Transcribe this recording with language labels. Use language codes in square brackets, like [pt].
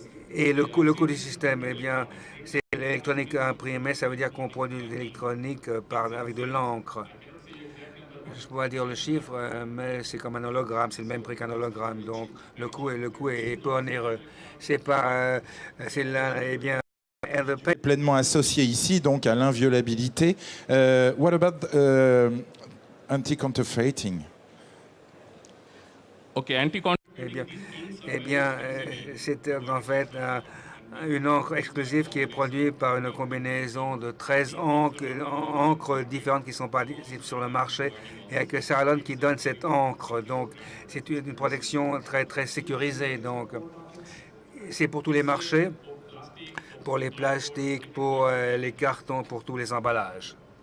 [fr] Et le coût du système, eh bien, c'est l'électronique imprimée, ça veut dire qu'on produit de l'électronique avec de l'encre. Je pourrais dire le chiffre, mais c'est comme un hologramme, c'est le même prix qu'un hologramme, donc le coût est peu onéreux. C'est pas, c'est là, eh bien, pleinement associé ici donc à l'inviolabilité. [en] What about anti-counterfeiting? Okay, anti-counterfeiting. [fr] Eh bien, c'est en fait une encre exclusive qui est produite par une combinaison de 13 encres différentes qui ne sont pas disponibles sur le marché et que Saralon qui donne cette encre. Donc, c'est une protection très, très sécurisée. Donc, c'est pour tous les marchés, pour les plastiques, pour les cartons, pour tous les emballages.